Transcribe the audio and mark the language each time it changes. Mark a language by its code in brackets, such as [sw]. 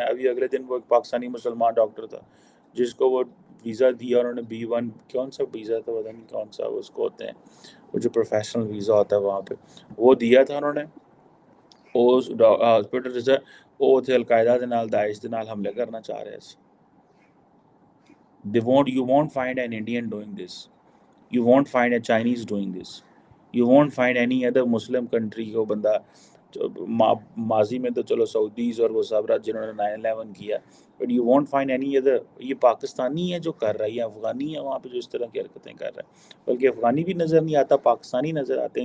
[ur] ابھی اگلے دن وہ ایک پاکستانی مسلمان ڈاکٹر تھا جس کو وہ ویزا دیا انہوں نے B1 کون سا ویزا تھا پتہ نہیں کون سا اس کو ہوتے ہیں وہ جو پروفیشنل ویزا ہوتا ہے وہاں پہ وہ دیا تھا انہوں نے. اس ہاسپٹل سے وہ تھے القاعدہ [pa] دے نال [ur] داعش دے نال حملے کرنا چاہ رہے تھے. [en] You won't find an Indian doing this. You won't find a Chinese doing this. You won't find any other Muslim country [ur] کو بندہ ماضی میں تو چلو سعودیز اور وہ سب رہا جنہوں نے 9/11 کیا, [en] But you won't find any other. [ur] یہ پاکستانی ہے جو کر رہا ہے, یہ افغانی ہے وہاں پہ جو اس طرح کی حرکتیں کر رہا ہے, بلکہ افغانی بھی نظر نہیں آتا, پاکستانی نظر آتے ہیں.